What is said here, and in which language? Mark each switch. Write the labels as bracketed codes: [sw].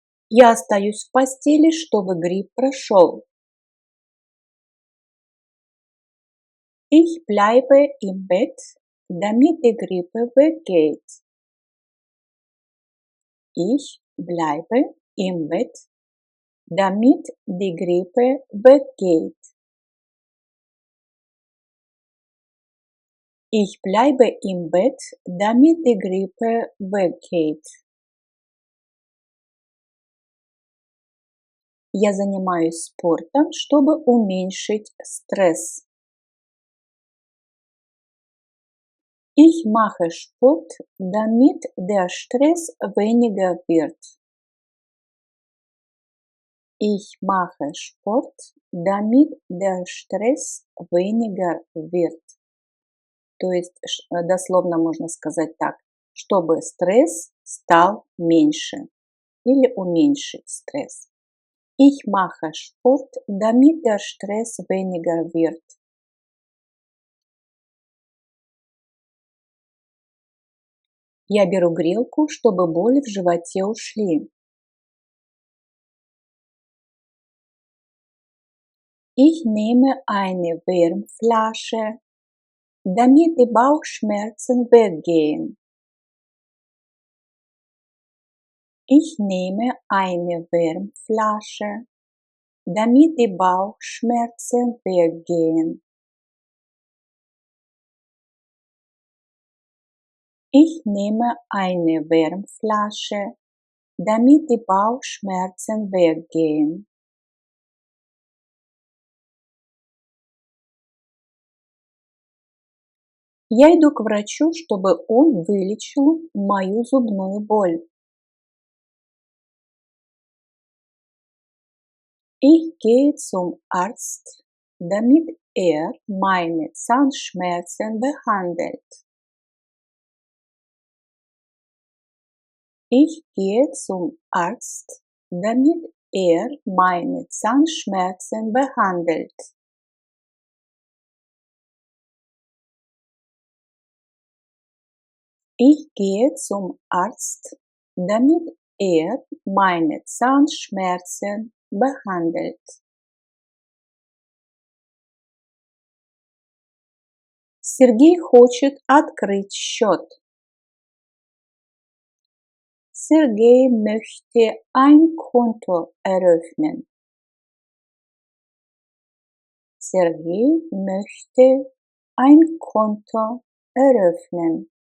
[ru] Я остаюсь в постели, чтобы грипп прошел. [de] Ich bleibe im Bett, damit die Grippe weggeht. Ich bleibe im Bett, damit die Grippe weggeht. Ich bleibe im Bett, damit die Grippe weggeht. [ru] Я занимаюсь спортом, чтобы уменьшить стресс. [de] Ich mache Sport, damit der Stress weniger wird. Ich mache Sport, damit der Stress weniger wird. [ru] То есть дословно можно сказать так, чтобы стресс стал меньше или уменьшить стресс. [de] Ich mache Sport, damit der Stress weniger wird. [ru] Я беру грелку, чтобы боли в животе ушли. [de] Ich nehme eine Wärmflasche, damit die Bauchschmerzen weggehen. Ich nehme eine Wärmflasche, damit die Bauchschmerzen weggehen. Ich nehme eine Wärmflasche, damit die Bauchschmerzen weggehen. [ru] Я иду к врачу, чтобы он вылечил мою зубную боль. [de] Ich gehe zum Arzt, damit meine Zahnschmerzen behandelt. Ich gehe zum Arzt, damit meine Zahnschmerzen behandelt. Ich gehe zum Arzt, damit meine Zahnschmerzen behandelt. [ru] Сергей хочет открыть счет. [de] Сергей möchte ein Konto eröffnen. Сергей möchte ein Konto eröffnen.